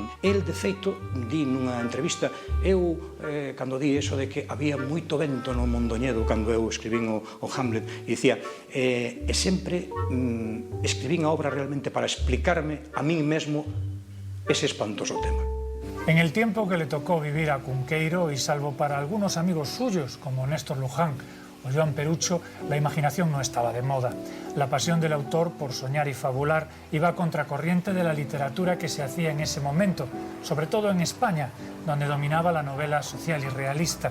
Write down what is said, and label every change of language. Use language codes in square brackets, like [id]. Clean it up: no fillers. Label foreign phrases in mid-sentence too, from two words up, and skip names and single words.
[gl] El, de feito, di nunha entrevista, cando di eso de que había moito vento no Mondoñedo cando eu escribín o Hamlet, e dicía, e sempre escribín a obra realmente para explicarme a min mesmo ese espantoso tema. [es] En el tiempo que le tocó vivir a Cunqueiro, y salvo para algunos amigos suyos, como Néstor Luján o Joan Perucho, la imaginación no estaba de moda. La pasión del autor por soñar y fabular iba a contracorriente de la literatura que se hacía en ese momento, sobre todo en España, donde dominaba la novela social y realista.